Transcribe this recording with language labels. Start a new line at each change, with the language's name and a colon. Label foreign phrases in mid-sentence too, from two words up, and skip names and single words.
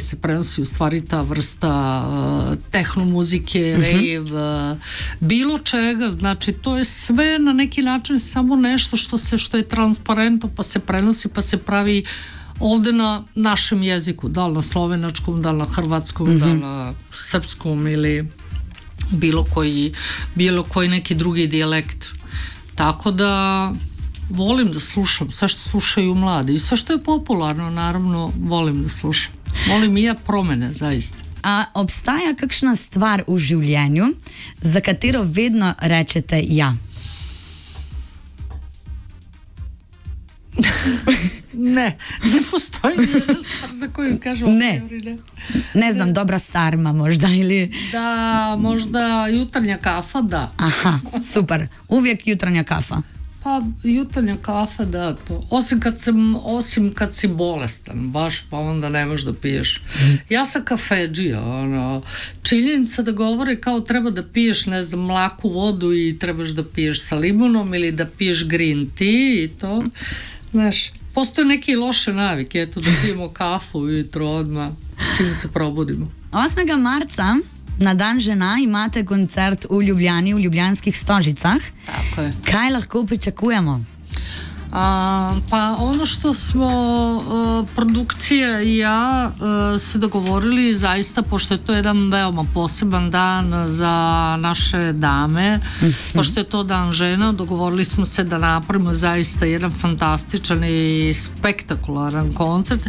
Serbian: se prenosi u stvari ta vrsta tehno muzike, rave, bilo čega, znači to je sve na neki način samo nešto što je transparentno, pa se prenosi, pa se pravi ovde na našem jeziku, da li na slovenačkom, da li na hrvatskom, da li na srpskom ili bilo koji neki drugi dijalekt. Tako da volim da slušam sve što slušaju mladi i sve što je popularno, naravno volim da slušam. Volim i ja promene, zaista.
Slovenian: A obstaja kakšna stvar v življenju, za katero vedno rečete ja?
Serbian: Ne postoji jedna stvar za koju kažem ne znam, dobra sarma možda ili... Da, možda jutarnja kafa, da. Aha, super, uvijek jutarnja kafa. Pa jutarnja kafa, da, to. Osim kad si bolestan, baš, pa onda ne možeš da piješ. Ja sam kafedžija, činjenica da govore kao treba da piješ, ne znam, mlaku vodu i trebaš da piješ sa limunom ili da piješ
English: green tea
Serbian: i to, znaš, postoje neke loše navike, eto, da pijemo kafu ujutro odmah, čim se probudimo.
Slovenian: 8. marca na dan žena imate koncert v Ljubljani, v Ljubljanskih Stožicah.
Serbian: Tako je.
Slovenian: Kaj lahko pričakujemo?
Serbian: Pa ono što smo produkcija i ja se dogovorili zaista, pošto je to jedan veoma poseban dan za naše dame, pošto je to dan žena, dogovorili smo se da napravimo zaista jedan fantastičan i spektakularan koncert.